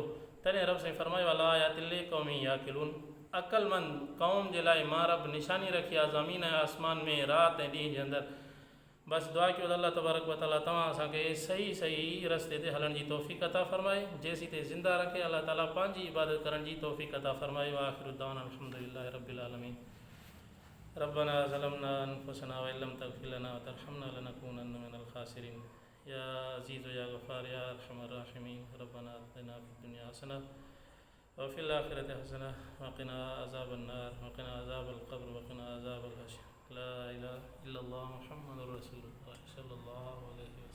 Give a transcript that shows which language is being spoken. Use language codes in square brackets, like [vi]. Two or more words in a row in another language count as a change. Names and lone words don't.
[sd] तॾहिं रब साईं फ़रमायो [ar] لآيات لقوم يعقلون, [sd] अक़लमंद क़ौम जे लाइ मां रब निशानी रखी आहे ज़मीन ऐं आसमान में, राति ऐं ॾींहं जे अंदरि। बसि दुआ कयो त [ar] الله تبارك وتعالى [sd] तव्हां असांखे सही सही रस्ते ते हलण जी तौफ़ीक़ अता फ़रमाए, जेसीं ते ज़िंदा रखे अल्लाह ताला पंहिंजी इबादत करण जी तौफ़ीक़ अता फ़रमाए। [ar] وآخر دعوانا الحمد لله رب العالمين. ربنا ظلمنا أنفسنا وإن لم تغفر لنا وترحمنا لنكونن من الخاسرين. يا عزيز يا غفار يا أرحم الراحمين. ربنا آتنا في الدنيا حسنة وفي الآخرة حسنة وقنا عذاب النار وقنا عذاب القبر وقنا عذاب الحشر. لا إله إلا الله محمد رسول الله صلى الله عليه